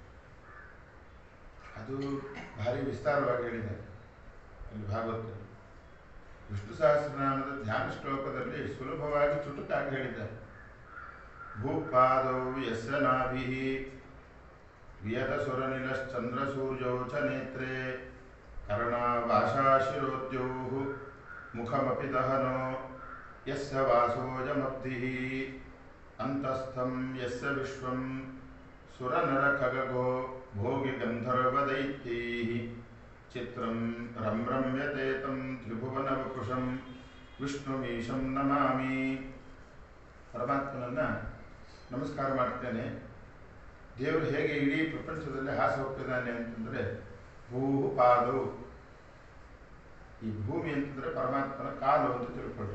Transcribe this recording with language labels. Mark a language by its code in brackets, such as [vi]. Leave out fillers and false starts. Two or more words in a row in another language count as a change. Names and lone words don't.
[kn] ಅದು ಭಾರಿ ವಿಸ್ತಾರವಾಗಿ ಹೇಳಿದ್ದಾರೆ ಅಲ್ಲಿ ಭಾಗವತದಲ್ಲಿ. ವಿಷ್ಣು ಸಹಸ್ರನಾಮದ ಧ್ಯಾನ ಶ್ಲೋಕದಲ್ಲಿ ಸುಲಭವಾಗಿ ಚುಟುಕಾಗಿ ಹೇಳಿದ್ದಾರೆ. [sa] ಭೂಪಾದೌ ಯಸ್ಯ ನಾಭಿಃ ವಿಯತ ಸುರನಿಲಶ್ಚಂದ್ರ ಸೂರ್ಯೌ ಚ ನೇತ್ರೇ ಕರ್ಣಾವಾಶಾಶಿರೋದ್ಯೌಃ ಮುಖಮಪಿ ದಹನೋ ಯಸ್ಯ ವಾಸೋಜಮಬ್ಧಿಃ ಅಂತಸ್ಥಂ ಯಸ್ಯ ವಿಶ್ವಂ ಸುರನರಖಗೋ ಭೋಗಿ ಗಂಧರ್ವದೈತ್ಯೈಃ ಚಿತ್ರಂ ರಮ್ರಮ್ಯತೆ ತಂ ತ್ರಿಭುವನವಪುಷಂ ವಿಷ್ಣುಮೀಶಂ ನಮಾಮಿ. [kn] ಪರಮಾತ್ಮನನ್ನು ನಮಸ್ಕಾರ ಮಾಡ್ತೇನೆ. ದೇವರು ಹೇಗೆ ಇಡೀ ಪ್ರಪಂಚದಲ್ಲಿ ಹಾಸಿ ಹೋಗ್ತಿದ್ದಾನೆ ಅಂತಂದರೆ, ಭೂ ಪಾದವು, ಈ ಭೂಮಿ ಅಂತಂದರೆ ಪರಮಾತ್ಮನ ಕಾಲು ಅಂತ ತಿಳ್ಕೊಳ್ಳಿ.